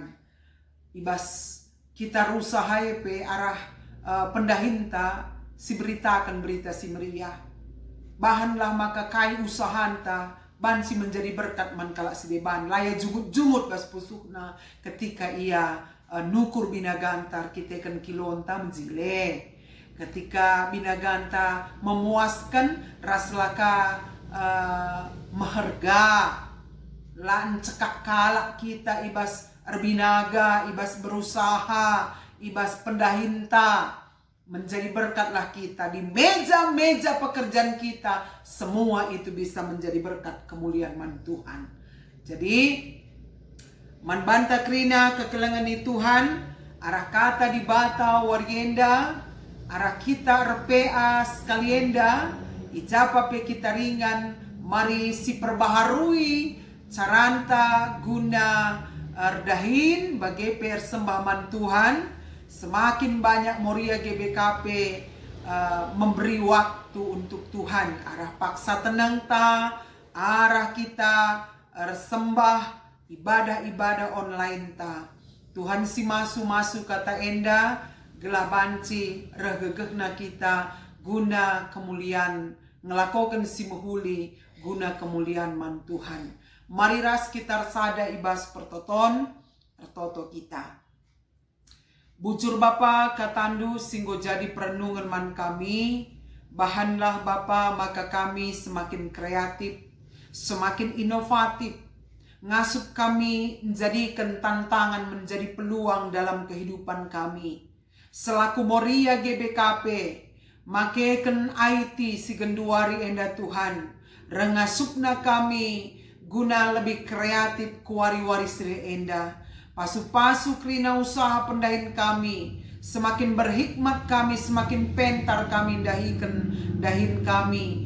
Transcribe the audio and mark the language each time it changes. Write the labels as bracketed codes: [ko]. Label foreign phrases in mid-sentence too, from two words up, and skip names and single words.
[btx] Ibas kita rusahai pe arah pendahinta, si beritakan berita si meriah. Bahanlah maka kai usahanta, ban si [id] menjadi berkat [btx] man kalak si beban. Laya jungut-jungut bas pusuhna ketika ia nukur binagantar kita kan kilonta menjile. Ketika binaganta memuaskan raslaka maharga. Lan cekak kalak kita ibas erbinaga, ibas berusaha, ibas pendahinta. [id] Menjadi berkatlah kita di meja-meja pekerjaan kita. Semua itu bisa menjadi berkat kemuliaan man Tuhan. [btx] Jadi man banta krina kekelengan di Tuhan. Arah kata di bata wargenda. Arah kita RPA sekalienda. Ijapa pe kita ringan. Mari si perbaharui caranta guna erdahin bagi persembah man Tuhan. [id] Semakin banyak Moria GBKP memberi waktu untuk Tuhan. [btx] Arah paksa tenang ta, arah kita sembah ibadah-ibadah online ta. Tuhan si masu kata enda gelah banci regegehna kita guna kemuliaan ngelakokan si muhuli guna kemuliaan man Tuhan. Mari ras kita sada ibas pertoton pertoto kita. Bujur Bapa katandu singgo jadi perenungan man kami. Bahanlah Bapa maka kami [id] semakin kreatif, semakin inovatif. Ngasup kami menjadikan tantangan menjadi peluang dalam kehidupan kami. [btx] Selaku Moria GBKP, makeken IT si genduari enda Tuhan. Rengasupna kami guna lebih kreatif kuari-wari sri enda. Pasu-pasu krina usaha pendahin kami, [id] semakin berhikmat [btx] kami, semakin pentar kami dahin kami.